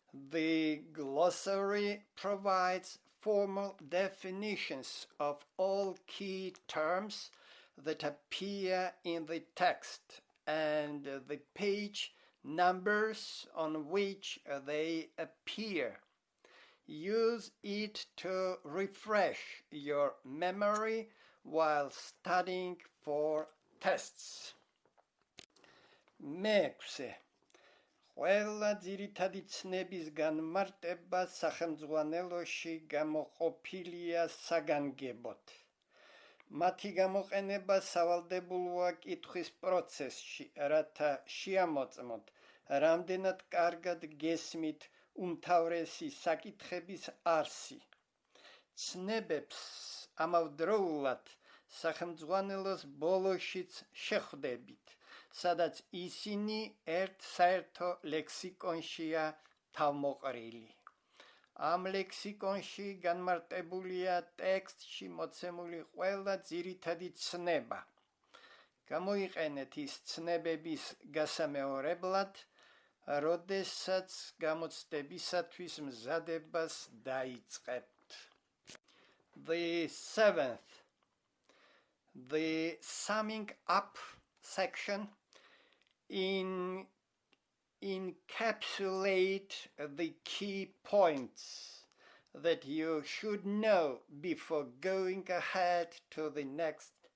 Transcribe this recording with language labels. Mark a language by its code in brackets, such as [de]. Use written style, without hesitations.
[en] The glossary provides formal definitions of all key terms that appear in the text and the page numbers on which they appear. Use it to refresh your memory while studying for tests. [ka] მეექვსე ყველა ძირითადი ცნების განმარტება სახელმძღვანელოში გამოყოფილია საგანგებოდ. მათი გამოყენება სავალდებულოა კითხვის პროცესში, რათა შეამოწმოთ რამდენად კარგად გესმით უმთავრესი საკითხების არსი. ცნებებს ამავდროულად სახელმძღვანელოს ბოლოშიც შეხვდებით, სადაც ისინი ერთ საერთო ლექსიკონშია თავმოყრილი. ამ ლექსიკონში განმარტებულია ტექსტში მოცემული ყველა ძირითადი ცნება. გამოიყენეთ ის ცნებების გასამეორებლად, როდესაც გამოცდებისათვის მზადებას დაიწყებთ. [en] The seventh, the summing up section encapsulate the key points that you should know before going ahead to the next